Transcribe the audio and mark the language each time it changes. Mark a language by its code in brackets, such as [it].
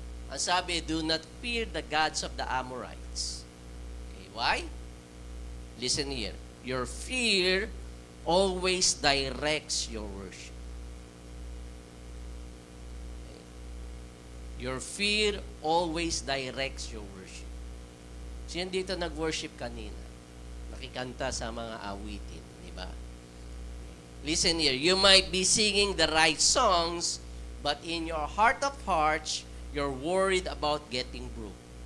[tl] Ang sabi, [en] do not fear the gods of the Amorites. Okay, why? Listen here. Your fear always directs your worship. Okay. Your fear always directs your worship. [tl] Siyan dito nag-worship kanina. Nakikanta sa mga awitin, di ba? [en] Listen here, you might be singing the right songs, but in your heart of hearts, you're worried about getting broke.